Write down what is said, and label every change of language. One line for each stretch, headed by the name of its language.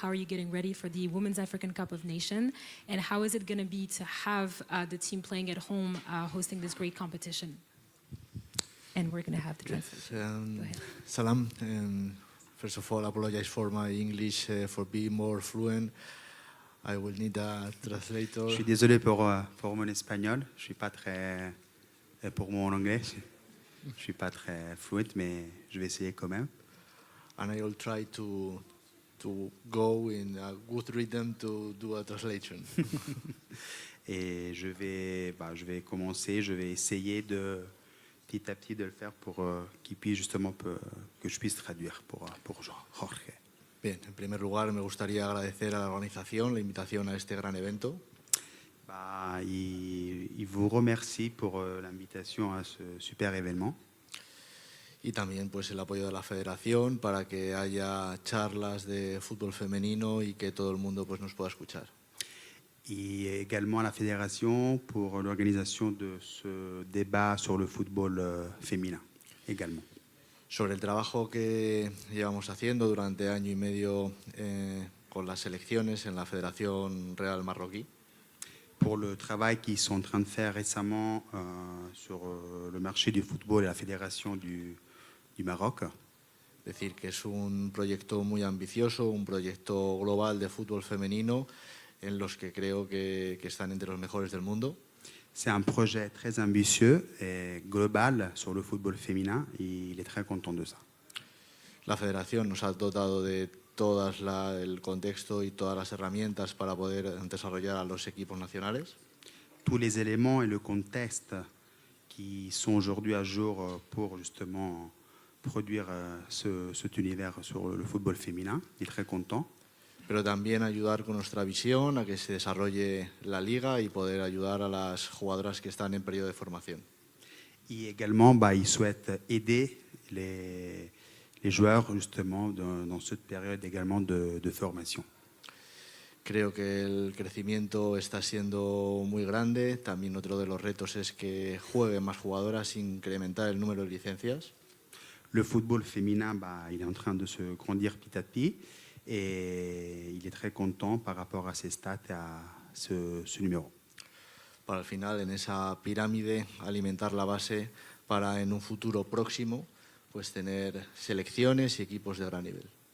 English: How are you getting ready for the Women's African Cup of Nations? And how is it going to be to have the team playing at home, hosting this great competition? And we're going to have the translation. Go ahead.
Arabic: Salam.
English: First of all, I apologize for my English, for being more fluent. I will need a translator.
French: Je suis désolé pour mon espagnol. Je suis pas très pour mon anglais. Je suis pas très fluent, mais je vais essayer quand même.
English: And I will try to go in a good rhythm to do a translation.
French: Et je vais commencer. Je vais essayer de petit à petit de le faire pour qu'il puisse justement que je puisse traduire pour Jorge.
Spanish: Bien, en primer lugar me gustaría agradecer a la organización la invitación a este gran evento.
French: Il vous remercie pour l'invitation à ce super événement.
Spanish: Y también pues el apoyo de la federación para que haya charlas de fútbol femenino y que todo el mundo pues nos pueda escuchar.
French: Et également à la fédération pour l'organisation de ce débat sur le football féminin également.
Spanish: Sobre el trabajo que llevamos haciendo durante año y medio con las selecciones en la Fédération Real Marroquí.
French: Pour le travail qu'ils sont en train de faire récemment sur le marché du football et la fédération du Maroc.
Spanish: Decir que es un proyecto muy ambicioso, un proyecto global de fútbol femenino en los que creo que están entre los mejores del mundo.
French: C'est un projet très ambitieux et global sur le football féminin et il est très content de ça.
Spanish: La federación nos ha dotado de todo el contexto y todas las herramientas para poder desarrollar a los equipos nacionales.
French: Tous les éléments et le contexte qui sont aujourd'hui à jour pour justement produire cet univers sur le football féminin. Il est très content.
Spanish: Pero también ayudar con nuestra visión a que se desarrolle la liga y poder ayudar a las jugadoras que están en periodo de formación.
French: Et également, il souhaite aider les joueurs justement dans cette période également de formation.
Spanish: Creo que el crecimiento está siendo muy grande. También otro de los retos es que jueguen más jugadoras, incrementar el número de licencias.
French: Le football féminin, il est en train de se grandir petit à petit et il est très content par rapport à ses stats et à ce numéro.
Spanish: Para al final, en esa pirámide, alimentar la base para en un futuro próximo pues tener selecciones y equipos de gran nivel.